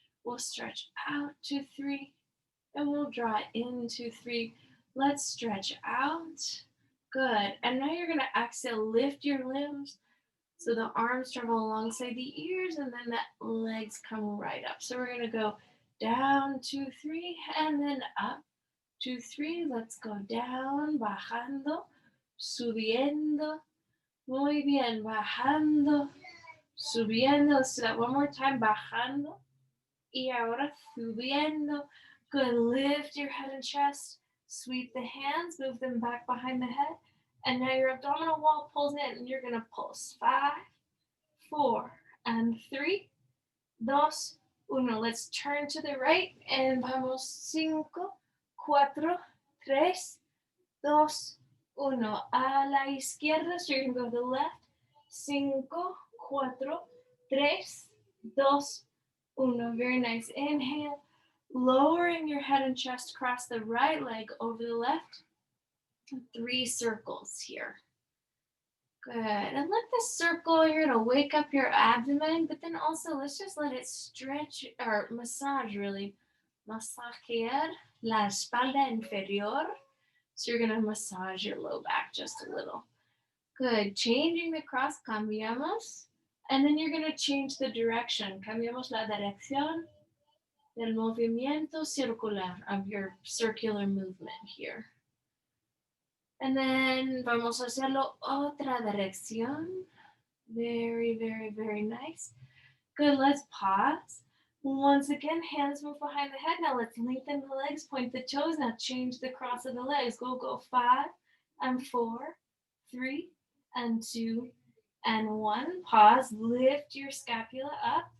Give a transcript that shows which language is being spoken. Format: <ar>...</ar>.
<en>We'll stretch out, 2, 3. And we'll draw into 3. Let's stretch out. Good. And now you're going to exhale, lift your limbs so the arms travel alongside the ears, and then the legs come right up. So we're going to go down, 2, 3, and then up, 2, 3. Let's go down,</en> <es>bajando, subiendo. Muy bien, bajando, subiendo.</es> <en>Let's do that one more time,</en> <es>bajando. Y ahora subiendo.</es> <en>Good, lift your head and chest. Sweep the hands, move them back behind the head. And now your abdominal wall pulls in and you're gonna pulse. 5, 4, and 3,</en> <es>dos, uno.</es> <en>Let's turn to the right and</en> <es>vamos</es> <en>5, 4, 3,</en> <es>dos, uno. A la izquierda,</es> <en>so you're gonna go to the left. 5, 4, 3,</en> <es>dos, uno.</es> <en>Very nice. Inhale, lowering your head and chest, cross the right leg over the left. 3 circles here. Good. And let this circle, you're going to wake up your abdomen, but then also let's just let it stretch or massage really.</en> <es>Masajear la espalda inferior.</es> <en>So you're going to massage your low back just a little. Good. Changing the cross,</en> <es>cambiamos.</es> <en>And then you're going to change the direction.</en> <es>Cambiamos la dirección del movimiento circular</es> <en>of your circular movement here. And then</en> <es>vamos a hacerlo otra dirección.</es> <en>Very, very, very nice. Good, let's pause. Once again, hands move behind the head. Now let's lengthen the legs, point the toes. Now change the cross of the legs. Go 5 and 4, 3 and 2 and 1. Pause, lift your scapula up.</en>